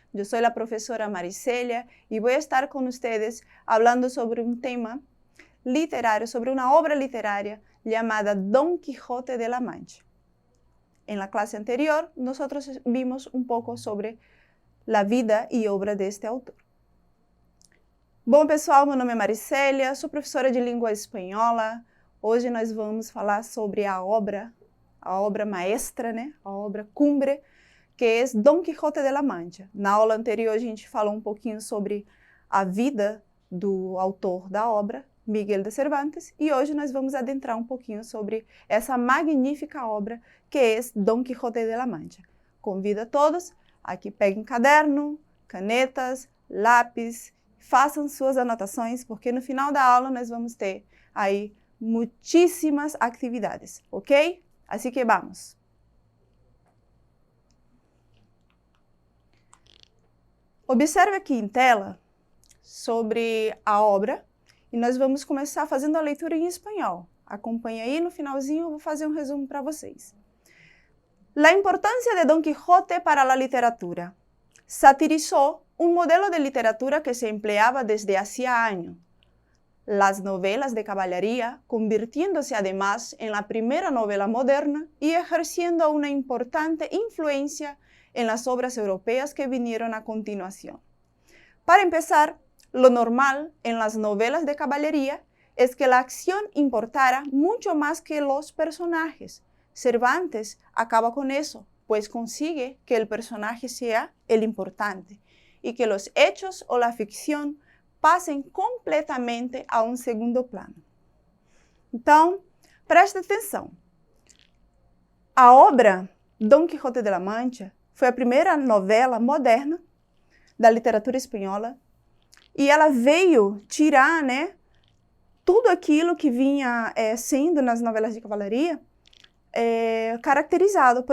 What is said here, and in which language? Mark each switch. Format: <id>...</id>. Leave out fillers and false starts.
<es>Yo soy la profesora Maricelia y voy a estar con ustedes hablando sobre un tema literario, sobre una obra literaria llamada Don Quijote de la Mancha. En la clase anterior, nosotros vimos un poco sobre la vida e obra deste autor.</es> <pt>Bom, pessoal, meu nome é Maricelia, sou professora de língua espanhola. Hoje nós vamos falar sobre a obra maestra, né? A obra cumbre, que é Don Quijote de la Mancha. Na aula anterior, a gente falou um pouquinho sobre a vida do autor da obra, Miguel de Cervantes, e hoje nós vamos adentrar um pouquinho sobre essa magnífica obra que é Don Quijote de la Mancha. Convido a todos a que peguem caderno, canetas, lápis, façam suas anotações, porque no final da aula nós vamos ter aí muitíssimas atividades, ok? Assim que vamos. Observe aqui em tela sobre a obra e nós vamos começar fazendo a leitura em espanhol. Acompanhe aí, no finalzinho eu vou fazer um resumo para vocês.</pt> <es>La importancia de Don Quijote para la literatura. Satirizó un modelo de literatura que se empleaba desde hacía años, las novelas de caballería, convirtiéndose además en la primera novela moderna y ejerciendo una importante influencia en las obras europeas que vinieron a continuación. Para empezar, lo normal en las novelas de caballería es que la acción importara mucho más que los personajes. Cervantes acaba con eso, pues consigue que el personaje sea el importante y que los hechos o la ficción pasen completamente a un segundo plano.</es> <pt>Então, preste atenção. A obra Don Quijote de la Mancha foi a primeira novela moderna da literatura espanhola e ela veio tirar, né, tudo aquilo que vinha sendo nas novelas de cavalaria caracterizado.</pt>